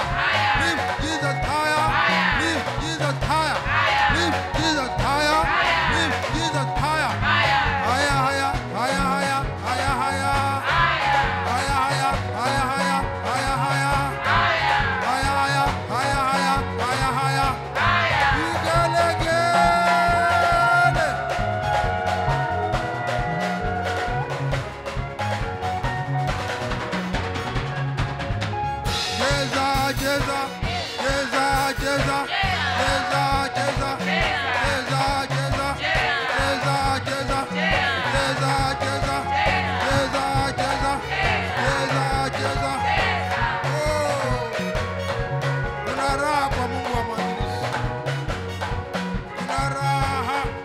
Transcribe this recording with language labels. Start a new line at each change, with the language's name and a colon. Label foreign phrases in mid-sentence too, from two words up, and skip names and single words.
English: Lift Jesus higher. Lift Jesus higher. Lift Jesus higher. Lift Jesus higher. Higher, higher, higher, higher, higher, higher. Higher, higher, higher, higher, higher, higher. Higher, higher, higher, higher, higher, higher.
Swahili: Vigelegele. Cheza, cheza, cheza, cheza, cheza, cheza, cheza, cheza, cheza, cheza, cheza, cheza, cheza, cheza, cheza. Kuna raha kwa Mungu wa mwanzilishi. Kuna raha.